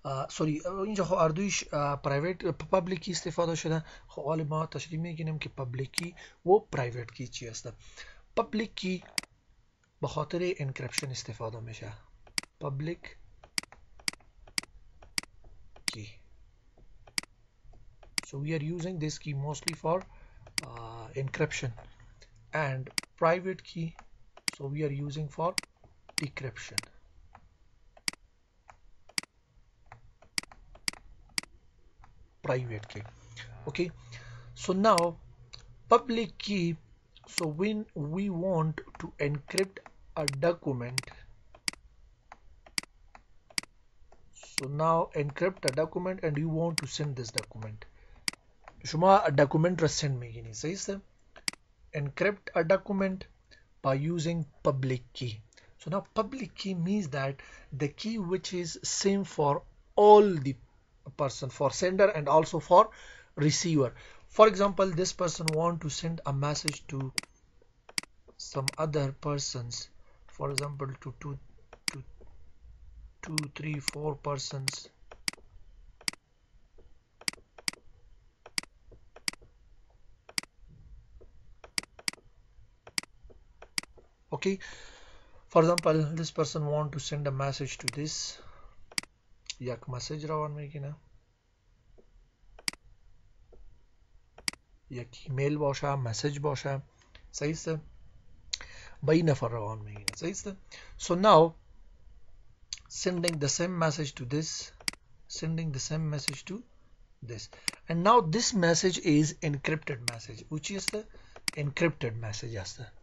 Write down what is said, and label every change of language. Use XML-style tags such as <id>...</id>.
<fa>سوری اینجا خب اردویش پرایوت پابلیک کی استفاده شده. خب حالا ما تشریح میگیم که پابلیک کی و پرایوت کی چی است. پابلیک کی به خاطر انکریپشن استفاده میشه، پابلیک کی.</fa> <en>So we are using this key mostly for encryption, and private key so we are using for decryption. Private key. Okay, so now public key So when we want to encrypt a document, so now encrypt a document and you want to send this document.</en> <fa>شما document را send میگینی صحیح است.</fa> <en>Encrypt a document by using public key. So now public key means that the key which is same for all the person, for sender and also for receiver. For example, this person want to send a message to some other persons, for example to two, three, four persons. Okay, for example, this person want to send a message to this.</en> <fa>یک مسیج روان میگیره، یک ایمیل باشه، مسیج باشه، صحیح است، با این نفر روان میگیره، صحیح است.</fa> <en>So now sending the same message to this, sending the same message to this, and now this message is encrypted message, which is the encrypted message است.</en>